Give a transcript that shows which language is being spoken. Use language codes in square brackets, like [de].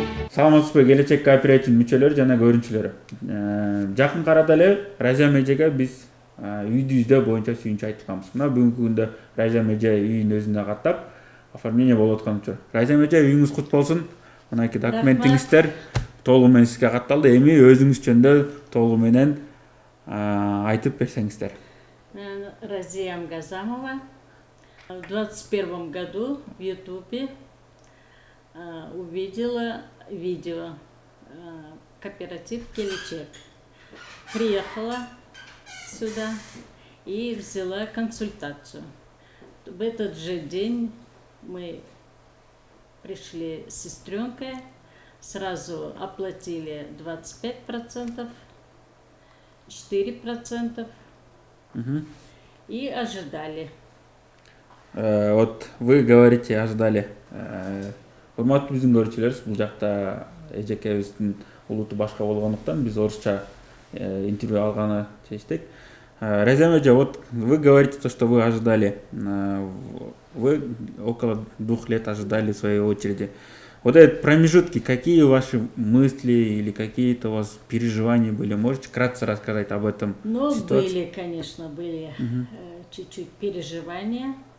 [ky] Саламатсызбы, келечек кооперативдин мүчөлөрү жана көрүүчүлөрү. Жакын арада эле Разия эжеге биз үйдүбүздө боюнча сүйүнчү айтышканбыз. Мына бүгүнкү күндө Разия эже үйүн өзүнө каттап оформление болуп аткан учур. Разия эже, үйүңүз кут болсун. Мынакей документиңиздер толугу менен сизге катталды. Эми өзүңүз жөнүндө толугу менен айтып берсеңиздер. Разия Амгазамова. [ru] В 2021 году в Ютубе увидела видео кооператив Келечек. Приехала сюда и взяла консультацию. В этот же день мы пришли с сестренкой, сразу оплатили 25%, 4% и ожидали. Вот вы говорите, ожидали. [ky] Урматтуу биздин көрүүчүлөр, бул жакта эжекебиздин улуту башка болгондуктан биз орусча интервью алганы чечтик. [ru] Разия эже, вот вы говорите то, что вы ожидали. Вы около 2 лет ожидали своей очереди. Вот эти промежутки, какие ваши мысли или какие-то у вас переживания были? Можете вкратце рассказать об этом? Ну, были, конечно, были чуть-чуть переживания.